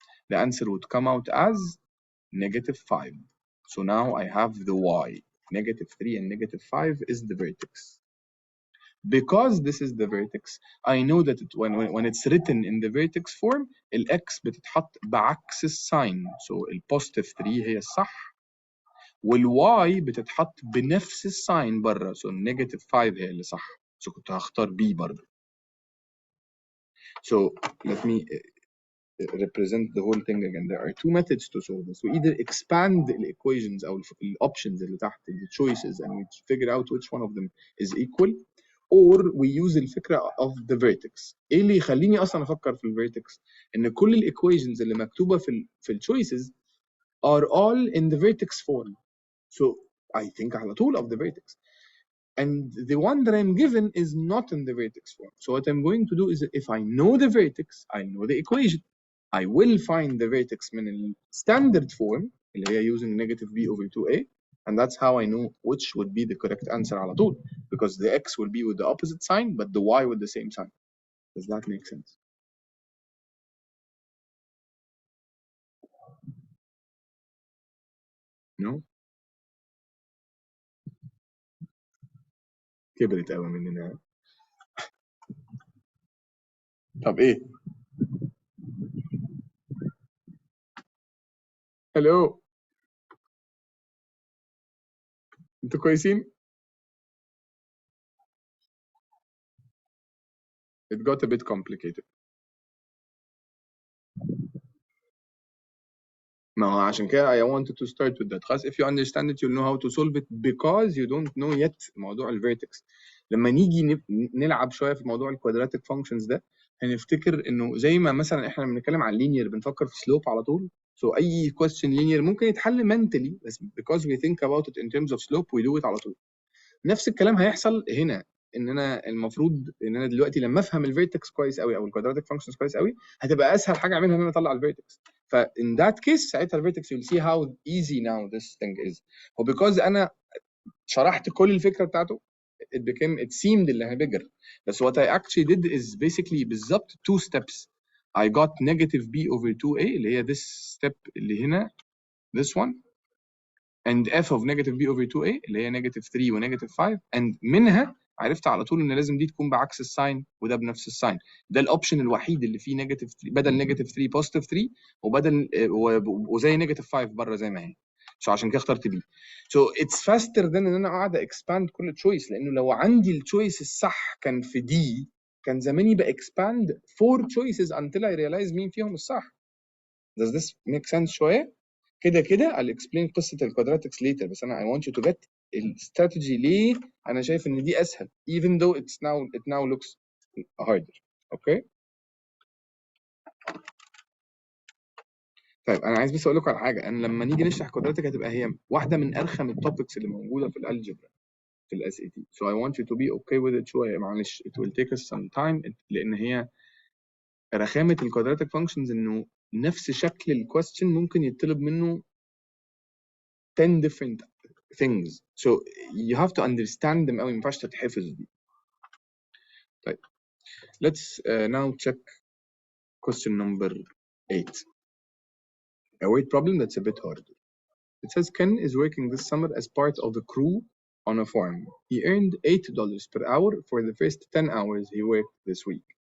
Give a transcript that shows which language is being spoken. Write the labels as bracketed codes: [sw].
[en] The answer would come out as negative 5. So now I have the y. Negative 3 and negative 5 is the vertex. Because this is the vertex, I know that when it's written in the vertex form, [ar] الx بتتحط بعكس الساين. So البوزيتيف 3 هي الصح، والy بتتحط بنفس الساين بره. So النيجاتيف 5 هي اللي صح. So كنت هختار b برضه. [en] So let me represent the whole thing again. There are two methods to solve this. We either expand the equations or the options [ar] اللي تحت, [en] the choices, and we figure out which one of them is equal, or we use الفكرة of the vertex. [ar] ايه اللي يخليني اصلا افكر في الفيرتكس؟ ان كل الايكويشنز اللي مكتوبة في الchoices [en] are all in the vertex form. So I think [ar] على طول [en] of the vertex. And the one that I'm given is not in the vertex form. So what I'm going to do is, if I know the vertex, I know the equation. I will find the vertex من ال standard form [ar] اللي هي [en] using negative b over 2a, and that's how I know which would be the correct answer [ar] على طول, [en] because the x will be with the opposite sign, but the y with the same sign. Does that make sense? No? [ar] كبرت قوي مننا. طب ايه؟ Hello. انتوا كويسين؟ [en] It got a bit complicated. [ar] ما هو عشان كده [en] I wanted to start with that. [ar] خلاص, [en] if you understand it you'll know how to solve it, because you don't know yet [ar] موضوع الفيرتكس. لما نيجي نلعب شويه في موضوع الكوادراتيك فانكشنز ده, هنفتكر انه زي ما مثلا احنا بنتكلم عن لينير بنفكر في سلوب على طول. [en] So اي question linear [ar] ممكن يتحل [en] mentally, بس because we think about it in terms of slope we do it [ar] على طول. نفس الكلام هيحصل هنا, ان انا المفروض ان انا دلوقتي لما افهم الفيرتكس كويس قوي او الكوادراتيك فانكشنز كويس قوي, هتبقى اسهل حاجه اعملها ان انا اطلع الفيرتكس. [en] ف in that case [ar] ساعتها الفيرتكس [en] you'll see how easy now this thing is. [ar] وبيكوز انا شرحت كل الفكره بتاعته, [en] it seemed انها bigger. But what I actually did is basically [ar] بالظبط [en] 2 steps. I got negative b over 2a [ar] اللي هي [en] this step [ar] اللي هنا, [en] this one, and f of negative b over 2a [ar] اللي هي negative 3 و negative 5, and منها عرفت على طول ان لازم دي تكون بعكس الساين وده بنفس الساين. ده الاوبشن الوحيد اللي فيه نيجاتيف 3 بدل نيجاتيف 3 بوزيتيف 3 وبدل وزي نيجاتيف 5 بره زي ما هي. عشان كده اخترت بي. [en] it's faster than [ar] ان انا قاعد اكسباند كل تشويس, لانه لو عندي التشويس الصح كان في دي كان زماني باكسباند [en] 4 choices until I realize [ar] مين فيهم الصح. [en] Does this make sense شويه؟ كده I'll explain [ar] قصة الكوادراتكس [en] later, بس أنا I want you to get [ar] الاستراتيجي ليه أنا شايف إن دي أسهل [en] even though it now looks harder. [ar] أوكي؟ طيب أنا عايز بس أقول لكم على حاجة. أنا لما نيجي نشرح كوادراتك هتبقى هي واحدة من أرخم التوبكس اللي موجودة في الألجبرا في الاس اي تي. [en] So I want you to be okay with it [ar] شوية. معلش [en] it will take us some time [ar] لأن هي رخامة الكوادراتك functions إنه نفس شكل الكويستشن ممكن يطلب منه [en] 10 different things, so you have to understand them. [ar] أوي ما ينفعش تتحفظ دي. طيب [en] let's now check question number 8, a weight problem that's a bit harder. It says Ken is working this summer as part of the crew on a farm. He earned $8 per hour for the first 10 hours he worked this week.